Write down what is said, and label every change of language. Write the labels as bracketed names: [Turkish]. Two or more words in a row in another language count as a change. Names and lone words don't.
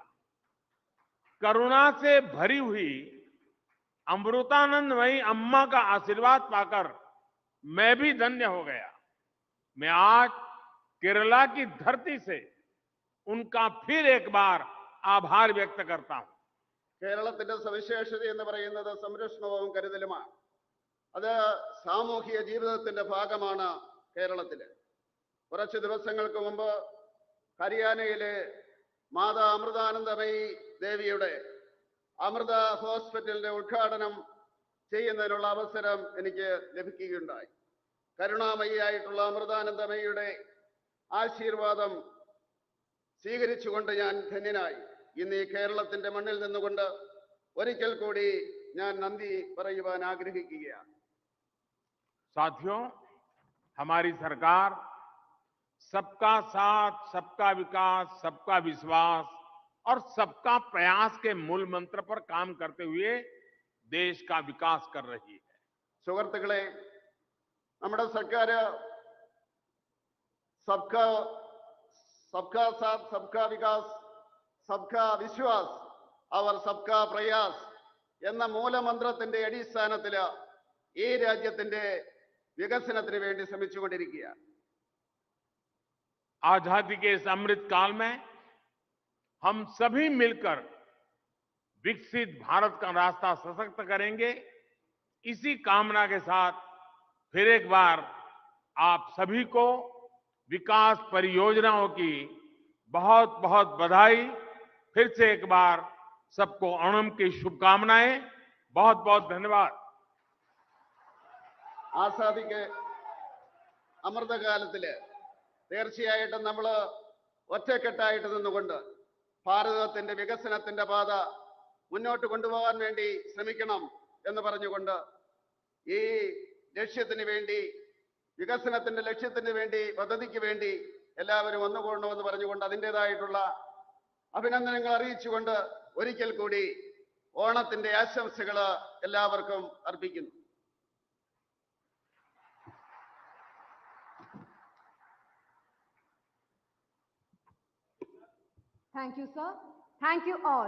[Hindi] करुणा से भरी हुई अमृतानंदमयी अम्मा का आशीर्वाद पाकर मैं भी धन्य हो गया। मैं आज केरला की धरती से उनका फिर एक बार आभार व्यक्त करता हूं। [Malayalam] കേരളത്തിന്റെ സവിശേഷത എന്ന് പറയുന്നത് സംരക്ഷണവും കരുതലുമാണ്. അത് സാമൂഹിക ജീവിതത്തിന്റെ ഭാഗമാണ് കേരളത്തില്. കുറച്ച് ദിവസങ്ങൾക്ക് മുമ്പ് ഹരിയാനയിലെ മാതാ അമൃതാനന്ദമയി ദേവിയുടെ അമൃത ഹോസ്പിറ്റലിന്റെ ഉദ്ഘാടനം ചെയ്യുന്നതിനുള്ള അവസരം എനിക്ക് ലഭിക്കുകയുണ്ടായി. കരുണാമയിയായിട്ടുള്ള അമൃതാനന്ദമയിയുടെ ആശീർവാദം സ്വീകരിച്ചുകൊണ്ട് ഞാൻ ധന്യനായി. ഇന്ന് ഈ കേരളത്തിന്റെ മണ്ണിൽ നിന്നുകൊണ്ട് ഒരിക്കൽ കൂടി ഞാൻ നന്ദി പറയുവാൻ ആഗ്രഹിക്കുകയാണ്. [Hindi] साथियों, हमारी सरकार सबका साथ, सबका विकास, सबका विश्वास और सबका प्रयास के मूल मंत्र पर काम करते हुए देश का विकास कर रही है. [Malayalam] സുഹൃത്തുക്കളെ, നമ്മുടെ സർക്കാർ [Hindi] सबका साथ, सबका विकास, सबका विश्वास और सबका प्रयास [Malayalam] എന്ന മൂലമന്ത്രത്തിന്റെ അടിസ്ഥാനത്തിൽ ഈ രാജ്യത്തിന്റെ വികസനത്തിന് വേണ്ടി ശ്രമിച്ചുകൊണ്ടിരിക്കുകയാണ്. [Hindi] आजादी के इस अमृत काल में हम सभी मिलकर विकसित भारत का रास्ता सशक्त करेंगे. इसी कामना के साथ फिर एक बार आप सभी को विकास परियोजनाओं की बहुत बहुत बधाई. फिर से एक बार सबको ओणम की शुभकामनाएं. बहुत बहुत धन्यवाद. [Malayalam] ആസാദിക്ക് അമൃതകാലത്തില് തീർച്ചയായിട്ടും നമ്മൾ ഒറ്റക്കെട്ടായിട്ട് നിന്നുകൊണ്ട് ഭാരതത്തിന്റെ വികസനത്തിന്റെ പാത മുന്നോട്ട് കൊണ്ടുപോകാൻ വേണ്ടി ശ്രമിക്കണം എന്ന് പറഞ്ഞുകൊണ്ട് ഈ ലക്ഷ്യത്തിന് വേണ്ടി, വികസനത്തിന്റെ ലക്ഷ്യത്തിന് വേണ്ടി, പദ്ധതിക്ക് വേണ്ടി എല്ലാവരും ഒന്നുകൂടണമെന്ന് പറഞ്ഞുകൊണ്ട് അതിൻ്റെതായിട്ടുള്ള അഭിനന്ദനങ്ങൾ അറിയിച്ചുകൊണ്ട് ഒരിക്കൽ കൂടി ഓണത്തിന്റെ ആശംസകൾ എല്ലാവർക്കും അർപ്പിക്കുന്നു. [English] Thank you, sir. Thank you all.